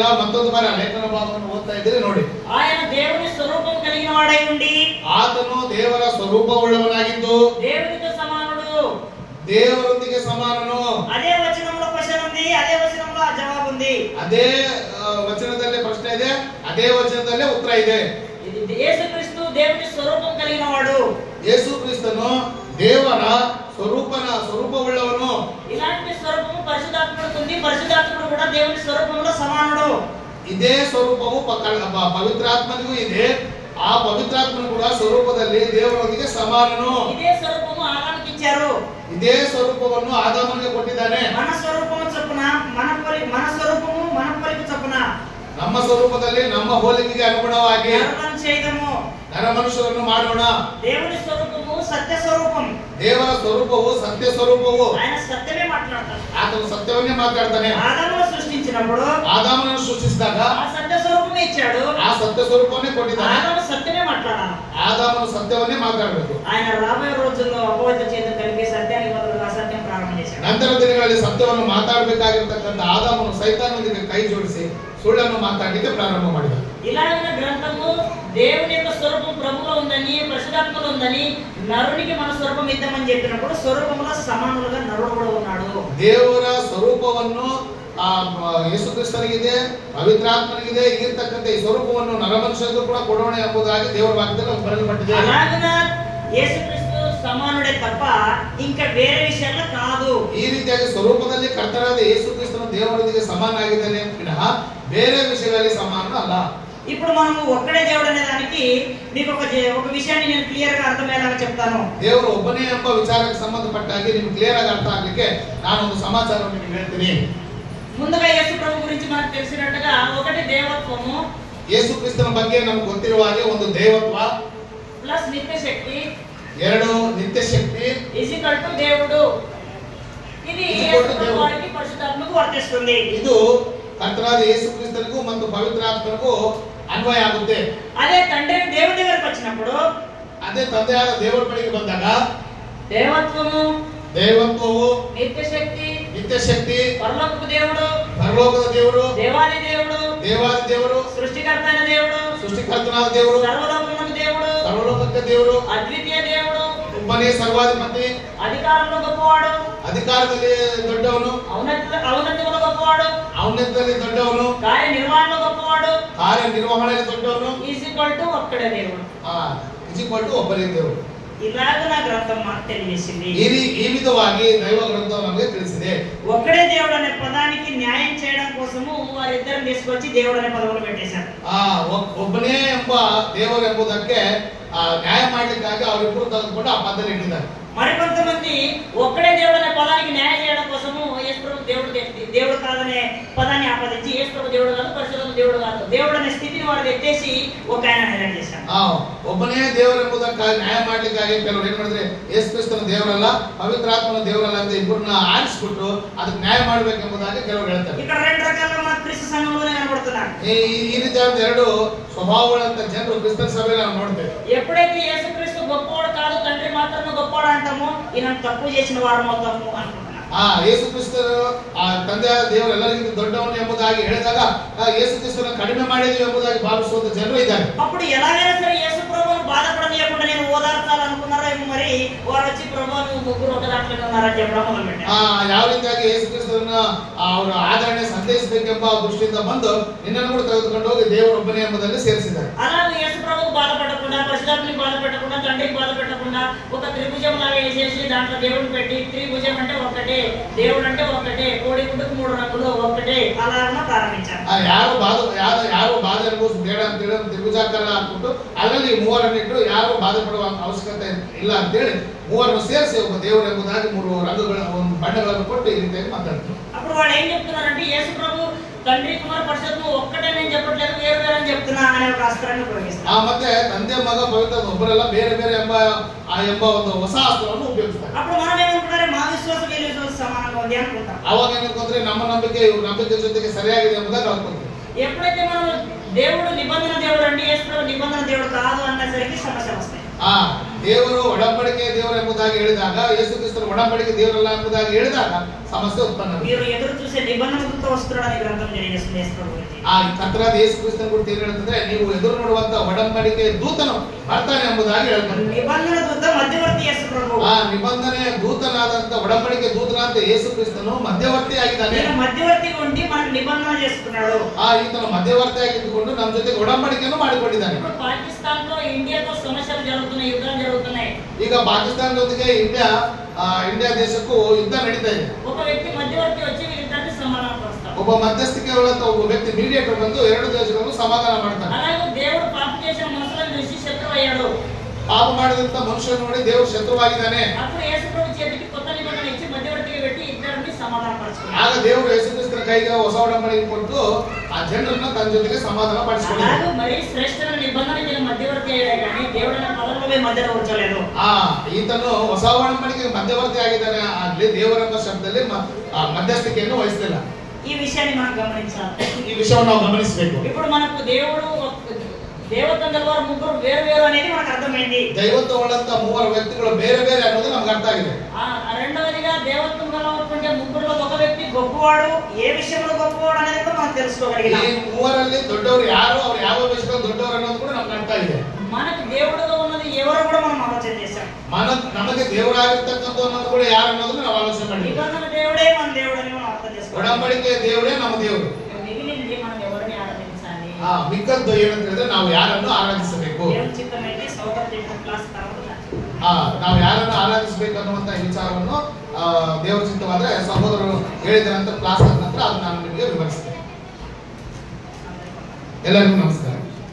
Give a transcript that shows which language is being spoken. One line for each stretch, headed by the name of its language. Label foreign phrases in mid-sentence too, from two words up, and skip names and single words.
Kannada: ಮತ್ತೊಂದು ಬಾರಿ ಲೇಖನ ಭಾಗವನ್ನು ಓದ್ತಾ ಇದ್ದೀರಿ ನೋಡಿ.
Telugu: ఆయన దేవుని స్వరూపం కలిగిన వాడై ఉండి
Kannada: ಆತನು ದೇವರ ಸ್ವರೂಪವುಳ್ಳವನಾಗಿದ್ದು
Telugu: దేవునితో సమానుడు.
Kannada: ದೇವರೊಂದಿಗೆ ಸಮಾನನು.
Telugu: అదే వచనంలో క్వశ్చన్ ఉంది, అదే వచనంలో ఆ జవాబు ఉంది.
Kannada: ಅದೇ ವಚನದಲ್ಲಿ ಪ್ರಶ್ನೆ ಇದೆ, ಅದೇ ವಚನದಲ್ಲೇ ಉತ್ತರ ಇದೆ.
Telugu: యేసుక్రీస్తు దేవుని స్వరూపం కలిగిన వాడు.
Kannada: ಯೇಸು ಕ್ರಿಸ್ತನು ದೇವರ ಸ್ವರೂಪವುಳ್ಳವನು.
Telugu: ఇలాంటి స్వరూపము పరిశుద్ధాత్ముడికి ఉంది. పరిశుద్ధాత్ముడు కూడా దేవుని స్వరూపంలో సమానుడు.
Kannada: ಇದೇ ಸ್ವರೂಪವು ಪವಿತ್ರಾತ್ಮನಿಗೂ ಇದೆ. ಆ ಪವಿತ್ರಾತ್ಮನು ಕೂಡ ಸ್ವರೂಪದಲ್ಲಿ ದೇವರೊಂದಿಗೆ ಸಮಾನನು.
Telugu: ఇదే స్వరూపము ఆదాముకి ఇచ్చారు.
Kannada: ಇದೇ ಸ್ವರೂಪವನ್ನು ಆದಾಮನಿಗೆ ಕೊಟ್ಟಿದ್ದಾನೆ.
Telugu: మన స్వరూపము చొప్పున మన స్వరూపము మన పోలిక చొప్పున
Kannada: ನಮ್ಮ ಸ್ವರೂಪದಲ್ಲಿ ನಮ್ಮ ಹೋಲಿಕೆಗೆ ಅನುಗುಣವಾಗಿ ನರಮನುಷ್ಯರನ್ನು ಮಾಡೋಣ.
Telugu: దేవుని స్వరూపము సత్య స్వరూపం.
Kannada: ದೇವರ ಸ್ವರೂಪವು ಸತ್ಯ ಸ್ವರೂಪವು.
Telugu: ఆయన సత్యమే మాట్లాడతాడు.
Kannada: ಆತನು ಸತ್ಯವನ್ನೇ ಮಾತಾಡ್ತಾನೆ.
Telugu: ఆదామును సృష్టించినప్పుడు
Kannada: ಆದಾಮನನ್ನು ಸೃಷ್ಟಿಸಿದಾಗ
Telugu: ఆ సత్య స్వరూపమే ఇచ్చాడు.
Kannada: ಆ ಸತ್ಯ ಸ್ವರೂಪವನ್ನೇ ಕೊಟ್ಟಿದ್ದಾನೆ.
Telugu: ఆదాము సత్యమే మాట్లాడాలి.
Kannada: ಆದಾಮನು ಸತ್ಯವನ್ನೇ ಮಾತಾಡಬೇಕು.
Telugu: ఆయన రాబోయే రోజుల్లో అపవాద చేత కలిపి సత్యానికి బదులుగా అసత్యం ప్రారంభం చేశాడు.
Kannada: ನಂತರ ದಿನಗಳಲ್ಲಿ ಸತ್ಯವನ್ನು ಮಾತಾಡಬೇಕಾಗಿರತಕ್ಕಂತ ಆದಾಮನು ಸೈತಾನನೊಂದಿಗೆ ಕೈ ಜೋಡಿಸಿ ಸುಳ್ಳನ್ನು ಮಾತಾಡಲಿಕ್ಕೆ ಪ್ರಾರಂಭ ಮಾಡಿದ.
Telugu: ఇలాంటి గ్రంథము దేవుని యొక్క స్వరూపం ప్రభువులో ఉందని, పరిశుద్ధాత్మలో ఉందని, నరునికి మన స్వరూపం ఇద్దామని చెప్పినప్పుడు స్వరూపంలో సమానులుగా నరుడు కూడా ఉన్నాడు.
Kannada: ದೇವರ ಸ್ವರೂಪವನ್ನು ಯೇಸು ಕ್ರಿಸ್ತನಿಗಿದೆ, ಪವಿತ್ರಾತ್ಮನಿಗಿದೆ. ಇರತಕ್ಕಂತ ಈ ಸ್ವರೂಪವನ್ನು ನರಮನುಷ್ಯರಿಗೂ ಕೂಡ ಕೊಡೋಣ ಎಂಬುದಾಗಿ ದೇವರ ವಾಕ್ಯದಲ್ಲಿ ಬರೆಯಲ್ಪಟ್ಟಿದೆ.
Telugu: అలాగన యేసుక్రీస్తు సమానుడే తప్ప ఇంకా వేరే విషయాల్లో కాదు.
Kannada: ಈ ರೀತಿಯಾಗಿ ಸ್ವರೂಪದಲ್ಲಿ ಕರ್ತನಾದ ಯೇಸು ಕ್ರಿಸ್ತನು ದೇವರೊಂದಿಗೆ ಸಮಾನನಾಗಿದ್ದಾನೆ ವಿನಃ ಬೇರೆ ವಿಷಯಗಳಲ್ಲಿ ಸಮಾನ ಅಲ್ಲ.
Telugu: ఇప్పుడు మనము ఒక్కడే దేవుడు అనే దానికి మీకు ఒక విషయాన్ని నేను క్లియర్ గా అర్థమయ్యేలాగా చెప్తాను.
Kannada: ದೇವರು ಒಬ್ಬನೇ ಎಂಬ ವಿಚಾರಕ್ಕೆ ಸಂಬಂಧಪಟ್ಟಾಗಿ ನಿಮಗೆ ಕ್ಲಿಯರ್ ಆಗಿ ಅರ್ಥ ಆಗ್ಲಿಕ್ಕೆ ನಾನು ಒಂದು ಸಮಾಚಾರವನ್ನು ನಿಮಗೆ ಹೇಳ್ತೀನಿ.
Telugu: ముందుగా యేసు ప్రభు గురించి మనకు తెలిసినట్టుగా ఒకటి దేవత్వము,
Kannada: ಯೇಸು ಕ್ರಿಸ್ತನ ಬಗ್ಗೆ ನಮಗೆ ಗೊತ್ತಿರುವ ಹಾಗೆ ಒಂದು ದೇವತ್ವ
Telugu: ప్లస్ నిత్య శక్తి,
Kannada: ಎರಡು ನಿತ್ಯ ಶಕ್ತಿ
English: equal to
Telugu: దేవుడు. ఇది యేసు ప్రభువుకి పరిశుద్ధాత్మకు వర్తిస్తుంది.
Kannada: ಇದು ಕರ್ತನಾದ ಯೇಸು ಕ್ರಿಸ್ತನಿಗೂ ಮತ್ತು ಪವಿತ್ರಾತ್ಮನಿಗೂ ಅನ್ವಯ ಆಗುತ್ತೆ.
Telugu: అదే తండ్రి దేవుని దగ్గరికి వచ్చినప్పుడు,
Kannada: ಅದೇ ತಂದೆಯಾದ ದೇವರ ಬಳಿಗೆ ಬಂದಾಗ
Telugu: దేవత్వము,
Kannada: ದೇವತ್ವವು,
Telugu: నిత్య శక్తి,
Kannada: ನಿತ್ಯ ಶಕ್ತಿ,
Telugu: పరలోకపు దేవుడు,
Kannada: ಪರಲೋಕದ ದೇವರು,
Telugu: దేవాది దేవుడు,
Kannada: ದೇವಾದಿ ದೇವರು,
Telugu: సృష్టికర్త అయిన దేవుడు,
Kannada: ಸೃಷ್ಟಿಕರ್ತನಾದ ದೇವರು,
Telugu: సర్వలోకమునకు దేవుడు,
Kannada: ಸರ್ವಲೋಕಕ್ಕೆ ದೇವರು,
Telugu: అద్వితీయ దేవుడు,
Kannada: ಒಬ್ಬನೇ ಸರ್ವಾಧಿಪತಿ,
Telugu: అధికారంలో గొప్పవాడు,
Kannada: ಅಧಿಕಾರದಲ್ಲಿ ದೊಡ್ಡವನು,
Telugu: ఔన్నత్యంలో గొప్పవాడు,
Kannada: ಔನ್ನತ್ಯದಲ್ಲಿ ದೊಡ್ಡವನು,
Telugu: కార్యనిర్వహణలో గొప్పవాడు,
Kannada: ಕಾರ್ಯನಿರ್ವಹಣೆಯಲ್ಲಿ ದೊಡ್ಡವನು,
English: equal to
Telugu: ఒక్కడే దేవుడు.
Kannada: ಒಬ್ಬನೇ ದೇವರು.
Telugu: ఇలాగ నా గ్రంథం మాకు తెలియజేసింది.
Kannada: ಈ ವಿಧವಾಗಿ ದೈವ ಗ್ರಂಥ ನಮಗೆ ತಿಳಿಸಿದೆ.
Telugu: ఒక్కడే దేవుడు అనే పదానికి న్యాయం చేయడం కోసము వారిద్దరు తీసుకొచ్చి దేవుడు అనే పదవులు పెట్టేశారు.
Kannada: ಒಬ್ಬನೇ ಎಂಬ ದೇವರು ಎಂಬುದಕ್ಕೆ ನ್ಯಾಯ ಮಾಡಲಿಕ್ಕಾಗಿ ಅವರಿಬ್ಬರು ತೆಗೆದುಕೊಂಡು ಆ ಪದದಲ್ಲಿ ಇಟ್ಟಿದ್ದಾರೆ.
Telugu: మరికొంతమంది ఒక్కడే దేవుడు అనే పదానికి న్యాయం చేయడం కోసము యేసు ప్రభు దేవుడు కాదనే పదాన్ని ఆపాదించి యేసు ప్రభు దేవుడు కాదు, పరిశుద్ధ దేవుడు కాదు, దేవుడు అనే స్థితిని వారు ఎత్తేసి ఒక ఆయన హైలైట్ చేశారు.
Kannada: ಒಬ್ಬನೇ ದೇವರು ಎಂಬುದಕ್ಕಾಗಿ ನ್ಯಾಯ ಮಾಡ್ಲಿಕ್ಕಾಗಿ ಕೆಲವರು ಏನ್ ಮಾಡಿದ್ರೆ ಯೇಸು ಕ್ರಿಸ್ತನ ದೇವರಲ್ಲ, ಪವಿತ್ರಾತ್ಮನ ದೇವರಲ್ಲ ಅಂತ ಇಬ್ಬರನ್ನ ಆರಿಸ್ಬಿಟ್ಟು ಅದಕ್ಕೆ ನ್ಯಾಯ ಮಾಡ್ಬೇಕೆಂಬುದಾಗಿ ಕೆಲವರು ಹೇಳ್ತಾರೆ.
Telugu: ఇక్కడ రెండు రకాల మన క్రీస్తు సంఘంలోనే కనబడుతున్నారు.
Kannada: ಈ ರೀತಿಯಾದ ಎರಡು ಸ್ವಭಾವಗಳಂತ ಜನರು ಕ್ರಿಸ್ತನ ಸಭೆಯಲ್ಲಿ ನಾವು ನೋಡ್ತೇವೆ.
Telugu: ఎప్పుడైతే యేసు క్రీస్తు గొప్పవాడు కాదు, తండ్రి మాత్రమే గొప్పవాడు అంటామో ఈయన తప్పు చేసిన వారు మొత్తము అనుకుంటున్నారు.
Kannada: ಯೇಸು ಕ್ರಿಸ್ತರು ತಂದೆಯಾದ ದೇವರು ಎಲ್ಲರಿಗಿಂತ ದೊಡ್ಡವನು ಎಂಬುದಾಗಿ ಹೇಳಿದಾಗ ಯೇಸು ಕ್ರಿಸ್ತನ ಕಡಿಮೆ ಮಾಡಿದ್ವಿ ಎಂಬುದಾಗಿ ಭಾವಿಸುವಂತ ಜನರು ಇದ್ದಾರೆ.
Telugu: అప్పుడు ఎలాగైనా సరే యేసు ప్రభువును బాధపడనీయకుండా నేను ఓదార్చాలనుకున్నారేమో, మరి వారు వచ్చి ప్రభు నువ్వు ముగ్గురు ఒక దాంట్లోనే ఉన్నారని చెప్పడం మొదలుపెట్టారు.
Kannada: ಯಾವ ರೀತಿಯಾಗಿ ಯೇಸು ಕ್ರಿಸ್ತರನ್ನ ಅವರ ಆದರಣೆ ಸಂದೇಶಬೇಕೆಂಬ ದೃಷ್ಟಿಯಿಂದ ಬಂದು ನಿನ್ನನ್ನು ಕೂಡ ತೆಗೆದುಕೊಂಡು ಹೋಗಿ ದೇವರೊಬ್ಬನೇ ಎಂಬುದನ್ನು ಸೇರಿಸಿದ್ದಾರೆ.
Telugu: అలాగే యేసు ప్రభువుకు బాధపడకుండా, పరిశుద్ధాత్మనికి బాధపెట్టకుండా, తండ్రికి బాధపెట్టకుండా ఒక త్రిభుజం లాగా వేసేసి దాంట్లో దేవుడిని పెట్టి, త్రిభుజం అంటే ఒకటే, దేవుడు అంటే ఒకటే, కోడి గుడ్డుకు 3 రంగులు ఒకటే అలా ప్రారంభించారు.
Kannada: ಯಾರು ಬಾಧೆ ಅನುಭವಿಸಿ ಬೇಡ ಅಂತ ಹೇಳಿ ತ್ರಿಭುಜಾಕಾರ ಹಾಕ್ಬಿಟ್ಟು ಅದರಲ್ಲಿ ಮೂವರನ್ನಿಟ್ಟು ಯಾರು ಬಾಧೆ ಪಡುವ ಅವಶ್ಯಕತೆ ಇಲ್ಲ ಅಂತ ಹೇಳಿ ಮೂವರನ್ನು ಸೇರಿಸಿ ಒಬ್ಬ ದೇವರು ಎಂಬುದಾಗಿ 3 ರಂಗುಗಳ ಬಣ್ಣಗಳನ್ನು ಕೊಟ್ಟು ಈ ರೀತಿಯಾಗಿ ಮಾತಾಡ್ತಾರೆ.
Telugu: అప్పుడు వాళ్ళు ఏం చెప్తున్నారంటే యేసు ప్రభు తండ్రి కుమార పరిశుద్ధ ఒక్కటే నేను చెప్పట్లేదు, వేరు వేరు అని చెప్తున్నా అనే ఒక అస్త్రాన్ని ఉపయోగిస్తారు.
Kannada: ಮತ್ತೆ ತಂದೆ ಮಗ ಪವಿತ್ರ ಒಬ್ಬರೆಲ್ಲ ಬೇರೆ ಬೇರೆ ಎಂಬ ಒಂದು ಹೊಸ ಅಸ್ತ್ರವನ್ನು ಉಪಯೋಗಿಸ್ತಾರೆ.
Telugu: అప్పుడు మనం ఏమనుకుంటారే మా విశ్వాసం వీళ్ళ విశ్వాసం సమానంగా ఉంది అనుకుంటాం.
Kannada: ಅವಾಗ ಏನಂತಂದ್ರೆ ನಮ್ಮ ನಂಬಿಕೆ ಇವ್ರ ನಂಬಿಕೆ ಜೊತೆಗೆ ಸರಿಯಾಗಿದೆ ಎಂಬುದಾಗಿ ಅನ್ಕೊಂತೀವಿ.
Telugu: ఎప్పుడైతే మనం దేవుడు నిబంధన దేవుడు అంటే యేసు ప్రభు నిబంధన దేవుడు కాదు అన్నసరికి సమస్యలు వస్తాయి.
Kannada: ದೇವರು ಒಡಂಬಡಿಕೆ ದೇವರು ಎಂಬುದಾಗಿ ಹೇಳಿದಾಗ, ಯೇಸು ಕ್ರಿಸ್ತನ ಒಡಂಬಡಿಕೆ ದೇವರಲ್ಲ ಎಂಬುದಾಗಿ ಹೇಳಿದಾಗ ಸಮಸ್ಯೆ ಉತ್ಪನ್ನ.
Telugu: మీరు ఎదురు చూసే నిబంధనతో వస్తున్నాడని గ్రంథం తెలియజేస్తుంది యేసు ప్రభు గురించి.
Kannada: ಕರ್ತನಾದ ಯೇಸು ಕ್ರಿಸ್ತನ ಗುరించి ಏನು ಹೇಳ್ತಂದ್ರೆ, ನೀವು ಎದುರು ನೋಡುವಂತ ಒಡಂಬಡಿಕೆ ದೂತನು ಬರ್ತಾನೆ ಎಂಬುದಾಗಿ ಹೇಳ್ತಾರೆ.
Telugu: నిబంధన దూత మధ్యవర్తి యేసు ప్రభు.
Kannada: ನಿಬಂಧನೆ ದೂತನಾದಂತ ಒಡಂಬಡಿಕೆ ದೂತನಾದಂತ ಯೇಸು ಕ್ರಿಸ್ತನು ಮಧ್ಯವರ್ತಿ ಆಗಿದ್ದಾನೆ.
Telugu: ఈయన మధ్యవర్తిగా ఉండి మనకు నిబంధన చేసుకున్నాడు.
Kannada: ಈತನು ಮಧ್ಯವರ್ತಿ ಆಗಿದ್ದುಕೊಂಡು ನಮ್ಮ ಜೊತೆಗೆ ಒಡಂಬಡಿಕೆಯನ್ನು ಮಾಡಿಕೊಂಡಿದ್ದಾನೆ.
Telugu: ఇప్పుడు పాకిస్తాన్ తో ఇండియాతో సమస్యలు జరుగుతున్నాయి, యుద్ధాలు జరుగుతున్నాయి.
Kannada: ಈಗ ಪಾಕಿಸ್ತಾನದೊಂದಿಗೆ ಇಂಡಿಯಾ ದೇಶಕ್ಕೂ ಯುದ್ಧ ನಡೀತಾ ಇದೆ.
Telugu: ఒక వ్యక్తి మధ్యవర్తి వచ్చి వీళ్ళిద్దరిని సమాధానపరుస్తాడు.
Kannada: ಒಬ್ಬ ಮಧ್ಯಸ್ಥಿಕೆ ಉಳ್ಳಂತ ಒಬ್ಬ ವ್ಯಕ್ತಿ ಮೀಡಿಯೇಟರ್ ಬಂದು 2 ದೇಶಗಳನ್ನು ಸಮಾಧಾನ ಮಾಡ್ತಾನೆ.
Telugu: అలాగే దేవుడు పాపం చేసిన మనుషులను చూసి శత్రువు అయ్యాడు.
Kannada: ಪಾಪ ಮಾಡಿದಂತ ಮನುಷ್ಯನ ನೋಡಿ ದೇವರು ಶತ್ರುವಾಗಿದ್ದಾನೆ.
Telugu: అప్పుడు యేసు ప్రభు చేతికి కొత్త నిబంధన ఇచ్చి మధ్యవర్తిగా పెట్టి ఇద్దరిని సమాధానపరుచుకున్నాడు.
Kannada: ಆಗ ದೇವರು ಯೇಸು ಕ್ರಿಸ್ತನ ಕೈಗೆ ಹೊಸ ಒಡಂಬಡಿಕೆ ಕೊಟ್ಟು ಆ ಜನರನ್ನ ತನ್ನ ಜೊತೆಗೆ ಸಮಾಧಾನ ಪಡಿಸಿಕೊಂಡರು.
Telugu: అలాగే మరి శ్రేష్ఠమైన నిబంధన మీద మధ్యవర్తి అయ్యాడు కానీ దేవుడిನ పదవిలో మధ్యలో ఉంచలేదు.
Kannada: ಈತನು ಹೊಸ ಒಡಂಬಡಿಕೆಗೆ ಮಧ್ಯವರ್ತಿ ಆಗಿದ್ದಾನೆ, ಆಗ್ಲಿ ದೇವರೆಂಬ ಶಬ್ದದಲ್ಲಿ ಮಧ್ಯಸ್ಥಿಕೆಯನ್ನು ವಹಿಸಲಿಲ್ಲ.
Telugu: ఈ విషయాన్ని మనం గమనించాలి.
Kannada: ಈ ವಿಷಯವನ್ನು ನಾವು ಗಮನಿಸಬೇಕು.
Telugu: ఇప్పుడు మనకు దేవుడు దేవతంగల వారు ముగ్గురు వేరు వేరు అనేది మనకు అర్థమైంది. దైవత్వం ఉన్నంత 3 వ్యక్తులు
Kannada: ಬೇರೆ ಬೇರೆ ಅನ್ನೋದು ನಮಗೆ ಅರ್ಥ ಆಗಿದೆ.
Telugu: రెండవదిగా దేవత్వం గలవటువంటి ముగ్గురులో ఒక వ్యక్తి గొప్పవాడు, ఏ విషయంలో గొప్పవాడు అనేది కూడా మనం తెలుసుకోగలిగాం.
Kannada: ಈ 3ರಲ್ಲಿ ದೊಡ್ಡವರು ಯಾರು, ಅವರು ಯಾವ ವಿಷಯದಲ್ಲಿ ದೊಡ್ಡವರು ಅನ್ನೋದು ಕೂಡ ನಮಗೆ ಅರ್ಥ ಆಗಿದೆ.
Telugu: మనకు దేవుడుగా ఉన్నది ఎవరో కూడా మనం ఆలోచన చేశాం.
Kannada: ನಮಗೆ ದೇವರಾಗಿರ್ತಕ್ಕಂಥ ಅನ್ನೋದು ಕೂಡ ಯಾರು ಅನ್ನೋದನ್ನ ನಾವು ಆಲೋಚನೆ ಮಾಡಿದ್ವಿ.
Telugu: నిబంధన దేవుడే మన దేవుడు అని మనం అర్థం చేసుకోవాలి.
Kannada: ಒಡಂಬಡಿಕೆ ದೇವರೇ ನಮ್ಮ ದೇವರು.
Telugu: మిగిలింది మనం ఎవరిని ఆరాధించాలి.
Kannada: ಮಿಕ್ಕದ್ದು ಏನಂತ ಹೇಳಿದ್ರೆ ನಾವು ಯಾರನ್ನು ಆರಾಧಿಸಬೇಕು.
Telugu: దేవుని చిత్తమైతే సౌకర్య క్లాస్ తర్వాత
Kannada: ನಾವು ಯಾರನ್ನು ಆರಾಧಿಸಬೇಕು ಅನ್ನುವಂತ ವಿಚಾರವನ್ನು ದೇವರ ಚಿತ್ತವಾದ್ರೆ ಸಹೋದರರು ಹೇಳಿದ ನಂತರ ಕ್ಲಾಸ್ ಆದ ನಂತರ ಅದು ನಾನು ನಿಮಗೆ ವಿವರಿಸ್ತೇನೆ. ಎಲ್ಲರಿಗೂ ನಮಸ್ಕಾರ.